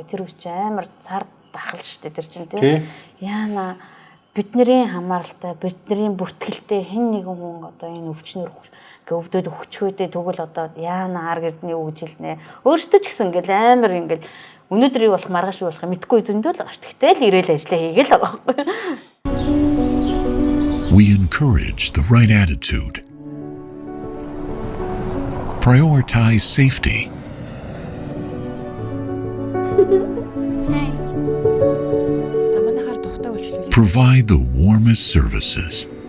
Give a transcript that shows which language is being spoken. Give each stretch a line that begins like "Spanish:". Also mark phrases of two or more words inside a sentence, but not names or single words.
Mongolian: Тэр үуч амар цар дахал шүү дээ тэр чинь тийм. Яана бидний хамааралтай бидний бүртгэлтэй хэн нэгэн хүн одоо энэ өвчнөр өвдөд өгчхөөдөө тэгвэл одоо яана ар гэрдний юу гэж хэлнэ. Өөртөө ч гэсэн ингээл амар ингээл өнөөдөр юу болох маргааш юу болох мэдэхгүй зөндөл байгаа шүү. Тэгтэл ирээл ажиллаа хийгээл байгаа.
English: We encourage the right attitude. Prioritize safety. Provide the warmest services.